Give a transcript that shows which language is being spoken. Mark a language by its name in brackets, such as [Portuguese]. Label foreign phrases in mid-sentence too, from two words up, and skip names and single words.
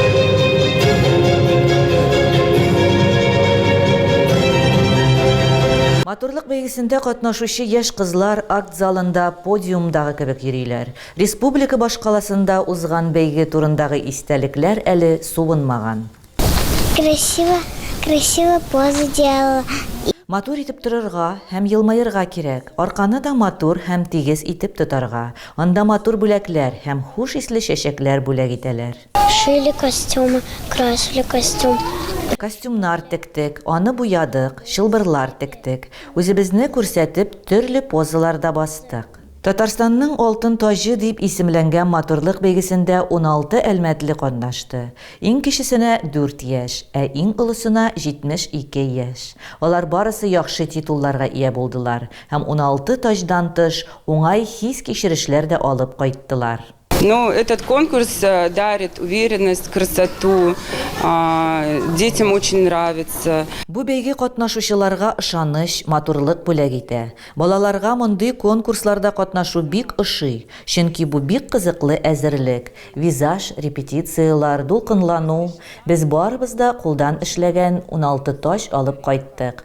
[Tatar] Матурлык бәйгесендә катнашучы яшь кызлар акт залында подиумдагы кебек йөриләр. Республика башкаласында узган бәйге турындагы истәлекләр әле суынмаган. [Russian] Красиво поза делала. [Tatar] Матур итеп торырга һәм елмаерга кирәк. Арканы да матур һәм тигез итеп тотарга. Анда матур бүләкләр һәм хуш исле чәчәкләр бүләк итәләр. [Russian] Шили костюмы, красили костюм. [Tatar] Костюмнар тектек, аны буядык, чылбырлар тектек. Үзебезне күрсәтеп, төрле позаларда бастык. Татарстанның алтын тажы дип исемләнгән матурлык бәйгесендә 16 әлмәтле катнашты. Иң кечесенә 4 яшь, ә иң олысына 72 яшь. Алар барысы яхшы титулларга ия булдылар һәм 16 таждан тыш уңай хис кичерешләр дә алып кайттылар. [Russian] Этот конкурс дарит уверенность, красоту, детям очень нравится. [Tatar] Бу бәйге катнашучыларга ышаныч, матурлык бүләк итә. Балаларга мондый конкурсларда катнашу бик ошый, чөнки бу бик кызыклы әзерлек, визаж, репетициялар, дулкынлану. Без барыбыз да кулдан эшләгән 16 таж алып кайттык.